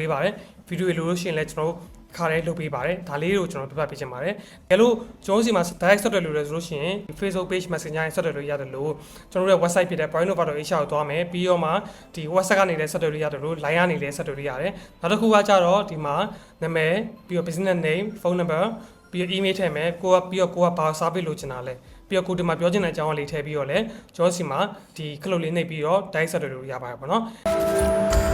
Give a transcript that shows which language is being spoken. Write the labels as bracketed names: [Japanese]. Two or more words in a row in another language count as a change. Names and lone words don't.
[Burmese] ပေးပါတယ် video တွေလိုလို့ရှိရင်လည်းကျွန်တော်ခါရဲလုပ်ပေးပါတယ်ဒါလေးကိုကျွန်တော်ပြပြပေးချင်ပါတယ်ဒါလို့ကျွန်တော်စီမှာ direct ဆက်သွယ်လို့ရဆိုလို့ရှိရင် Facebook page messenger နဲ့ဆက်သွယ်လို့ရတယ်လို့ကျွန်တော်တို့ရဲ့ website ဖြစ်တဲ့ pointover.hr ကိုသွားမယ်ပြီးတော့မှဒီ website ကနေလည်းဆက်သွယ်လို့ရတယ်လို့ line ကနေလည်းဆက်သွယ်လို့ရတယ်နောက်တစ်ခုကကြတော့ဒီမှာနာမည်ပြီးတော့ [English] business name phone number [Burmese] ပြီးတော့ email ထည့်မယ်ကိုကဘာ service လိုချင်တာလဲပြီးတော့ကိုဒီမှာပြောချင်တဲ့အကြောင်းအလေးထည့်ပြီးတော့လဲကျွန်တော်စီမှာဒီ click လေးနှိပ်ပြီးတော့ direct ဆက်သွယ်လို့ရပါတယ်ပေါ့နော်